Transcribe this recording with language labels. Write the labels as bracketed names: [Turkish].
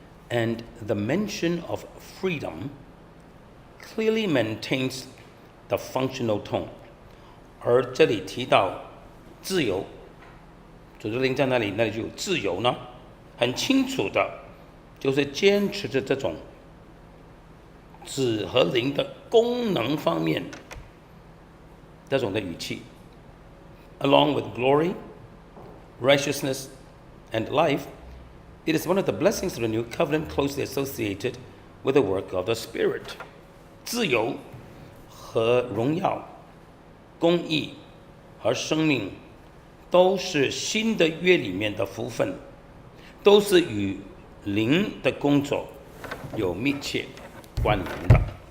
[English] And the mention of freedom clearly maintains the functional tone， [Chinese] 而这里提到自由，主的灵在那里就有自由呢，很清楚的就是坚持着这种子和灵的功能方面这种的语气。 [English] Along with glory, righteousness, and life, it is one of the blessings of the new covenant closely associated with the work of the Spirit. [Chinese] 自由和荣耀、公义和生命都是新的约里面的福分，都是与灵的工作有密切关联的。